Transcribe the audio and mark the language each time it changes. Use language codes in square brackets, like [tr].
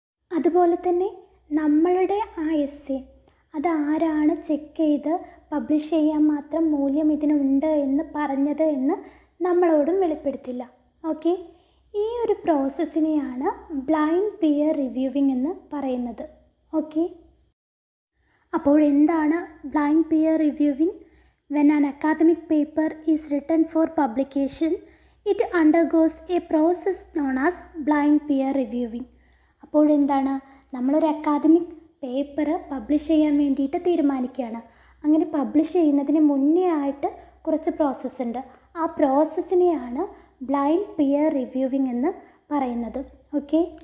[ml] അതുപോലെ തന്നെ നമ്മളുടെ ആ എസ്സേ അത് ആരാണ് ചെക്ക് ചെയ്ത് പബ്ലിഷ് ചെയ്യാൻ മാത്രം മൂല്യം ഇതിനുണ്ട് എന്ന് പറഞ്ഞത് എന്ന് നമ്മളോടും വെളിപ്പെടുത്തില്ല. ഓക്കെ. ഈ ഒരു പ്രോസസ്സിനെയാണ് ബ്ലൈൻഡ് പിയർ റിവ്യൂവിംഗ് എന്ന് പറയുന്നത്. ഓക്കെ. അപ്പോൾ എന്താണ് blind peer reviewing? [en] When an academic paper is written for publication, it undergoes a process known as blind peer reviewing. [ml] അപ്പോൾ എന്താണ്? നമ്മളൊരു അക്കാദമിക് പേപ്പർ പബ്ലിഷ് ചെയ്യാൻ വേണ്ടിയിട്ട് തീരുമാനിക്കുകയാണ്. അങ്ങനെ പബ്ലിഷ് ചെയ്യുന്നതിന് മുന്നേ ആയിട്ട് കുറച്ച് പ്രോസസ്സ് ഉണ്ട്. ആ പ്രോസസ്സിനെയാണ് ബ്ലൈൻഡ് പിയർ റിവ്യൂവിംഗ് എന്ന് പറയുന്നത്. ഓക്കെ.